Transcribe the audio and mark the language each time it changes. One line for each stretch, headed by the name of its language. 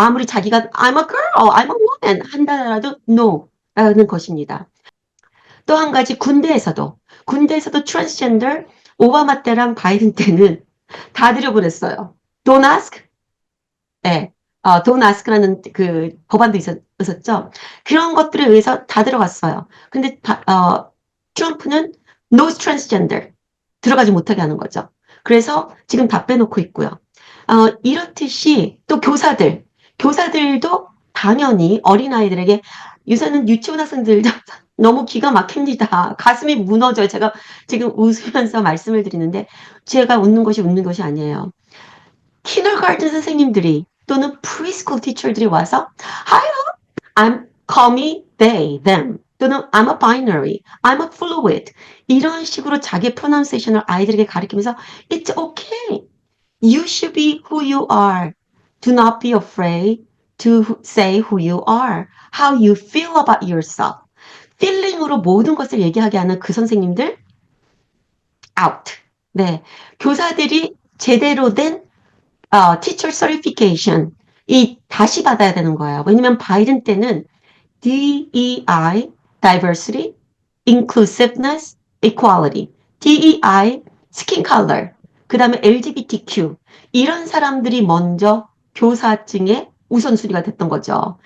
Korean: 아무리 자기가
English: I'm a girl, I'm a woman
Korean: 한다라도 no 라는 것입니다. 또 한 가지 군대에서도 트랜스젠더 오바마 때랑 바이든 때는 다 들여보냈어요.
English: Don't ask,
Korean: 네. Don't ask라는 그 법안도 있었죠. 그런 것들에 의해서 다 들어갔어요. 근데 트럼프는 no transgender 들어가지 못하게 하는 거죠. 그래서 지금 다 빼놓고 있고요. 이렇듯이 또 교사들도 당연히 어린아이들에게 요새는 유치원 학생들도 너무 기가 막힙니다. 가슴이 무너져요. 제가 지금 웃으면서 말씀을 드리는데 제가 웃는 것이 아니에요. 키더가든 선생님들이 또는 프리스쿨 티처들이 와서
English: Hi, call me they, them
Korean: 또는
English: I'm a binary, I'm a fluid
Korean: 이런 식으로 자기 pronunciation을 아이들에게 가르치면서
English: It's okay. You should be who you are. Do not be afraid to say who you are. How you feel about yourself.
Korean: feeling으로 모든 것을 얘기하게 하는 그 선생님들 out. 네, 교사들이 제대로 된 teacher certification 다시 받아야 되는 거예요. 왜냐면 바이든 때는 DEI, diversity, inclusiveness, equality, DEI, skin color, 그 다음에 LGBTQ 이런 사람들이 먼저 교사증의 우선순위가 됐던 거죠.